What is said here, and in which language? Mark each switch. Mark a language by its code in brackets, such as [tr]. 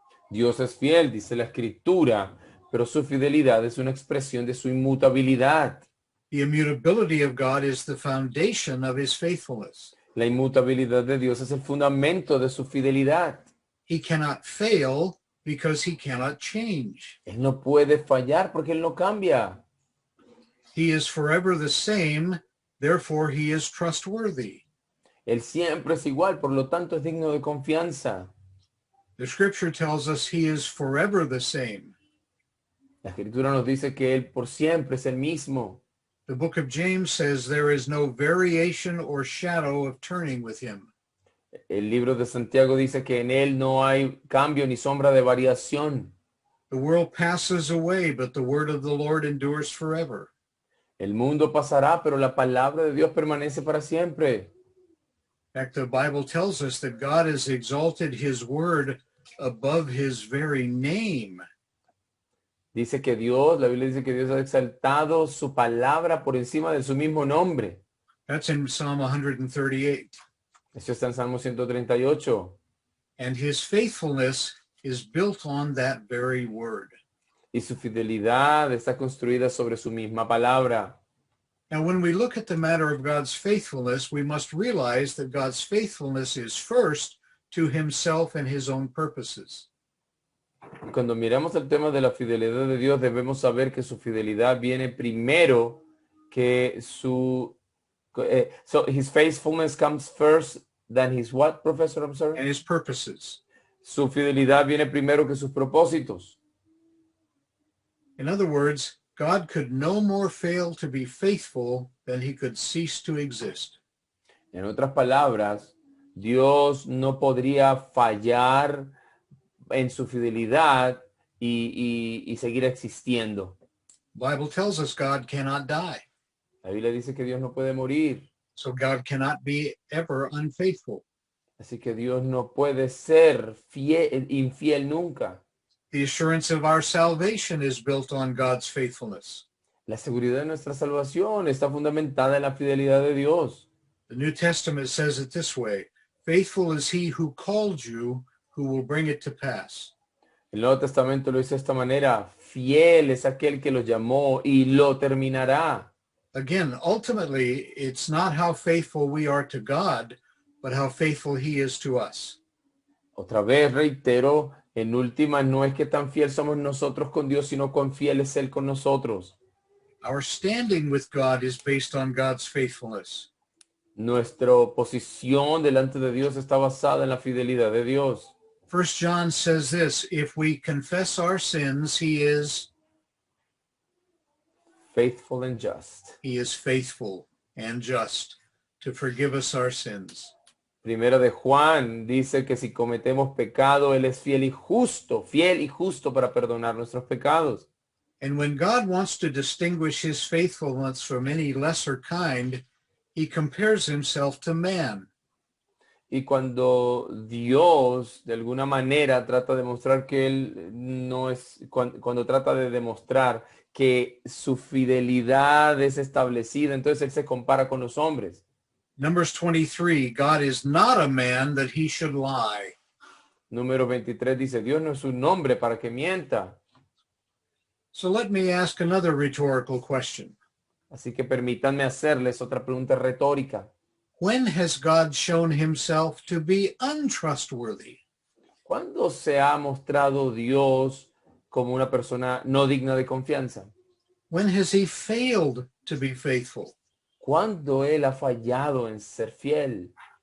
[es] Dios es fiel, dice la Escritura, pero su fidelidad es una expresión de su inmutabilidad. [en] The immutability of God is the foundation of his faithfulness. [es] La inmutabilidad de Dios es el fundamento de su fidelidad. [en] He cannot fail because he cannot change. [es] Él no puede fallar porque Él no cambia. [en] He is forever the same, therefore he is trustworthy. [es] Él siempre es igual, por lo tanto es digno de confianza. [en] The scripture tells us he is forever the same. [es] La Escritura nos dice que Él por siempre es el mismo. [en] The book of James says there is no variation or shadow of turning with him. [es] El libro de Santiago dice que en Él no hay cambio ni sombra de variación. [en] The world passes away, but the word of the Lord endures forever. [es] El mundo pasará, pero la palabra de Dios permanece para siempre. [en] In fact, the Bible tells us that God has exalted his word above his very name. [es] Dice que Dios, la Biblia dice que Dios ha exaltado su palabra por encima de su mismo nombre. [en] That's in Psalm 138. [es] Eso está en Salmo 138. [en] and his faithfulness is built on that very word. [es] Y su fidelidad está construida sobre su misma palabra. [en] Now, when we look at the matter of God's faithfulness, we must realize that God's faithfulness is first to himself and his own purposes. [es] Y cuando miramos el tema de la fidelidad de Dios, debemos saber que su fidelidad viene primero que su... [en] so his faithfulness comes first than his what, Professor? I'm sorry. And his purposes. [es] Su fidelidad viene primero que sus propósitos. [en] In other words, God could no more fail to be faithful than he could cease to exist. [es] En otras palabras, Dios no podría fallar en su fidelidad y seguir existiendo. [en] The Bible tells us God cannot die, [es] La Biblia dice que Dios no puede morir, [en] so God cannot be ever unfaithful. [es] así que Dios no puede ser infiel nunca. [en] The assurance of our salvation is built on God's faithfulness. [es] La seguridad de nuestra salvación está fundamentada en la fidelidad de Dios. [en] The New Testament says it this way: faithful is he who called you, who will bring it to pass. [es] El Nuevo Testamento lo dice de esta manera: fiel es aquel que lo llamó y lo terminará. [en] Again, ultimately, it's not how faithful we are to God, but how faithful he is to us. [es] Otra vez reitero, en última no es que tan fiel somos nosotros con Dios, sino cuán fiel es Él con nosotros. [en] Our standing with God is based on God's faithfulness. [es] Nuestra posición delante de Dios está basada en la fidelidad de Dios. [en] 1 John says this: if we confess our sins, he is Faithful and just. faithful and just to forgive us our sins. [es] Primera de Juan dice que si cometemos pecado, Él es fiel y justo para perdonar nuestros pecados. [en] And when God wants to distinguish his faithfulness from any lesser kind, he compares himself to man. [es] Y cuando Dios de alguna manera trata de mostrar que Él no es, cuando trata de demostrar que su fidelidad es establecida, entonces Él se compara con los hombres. [en] Numbers 23, God is not a man that he should lie. [es] Número 23 dice, Dios no es un hombre para que mienta. [en] So let me ask another rhetorical question. [es] Así que permítanme hacerles otra pregunta retórica. [en] When has God shown himself to be untrustworthy? [es] ¿Cuándo se ha mostrado Dios como una persona no digna de confianza? [en] When has he failed to be faithful? [es] ¿Cuándo Él ha fallado en ser fiel?